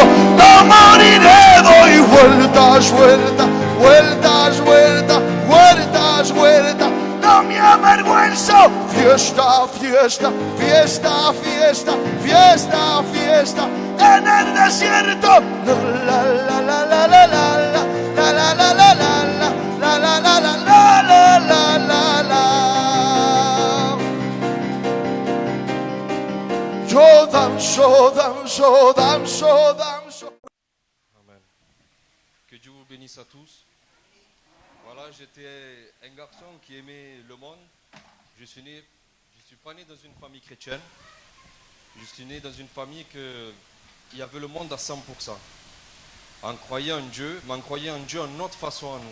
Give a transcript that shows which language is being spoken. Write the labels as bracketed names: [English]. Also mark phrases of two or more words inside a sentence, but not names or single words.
[Spanish] No moriré, doy vueltas, vueltas, vueltas, vueltas, vueltas, vueltas. No me avergüenzo. Fiesta, fiesta, fiesta, fiesta, fiesta, fiesta en el desierto. La la la la la la la la la la la la la la la la la la la la. Yo danzo, danzo, danzo, danzo. [French] bénisse à tous. Voilà, j'étais un garçon qui aimait le monde. Je suis pas né dans une famille chrétienne. Je suis né dans une famille il y avait le monde à 100%. On croyait en Dieu, mais on croyait en Dieu à notre façon à nous.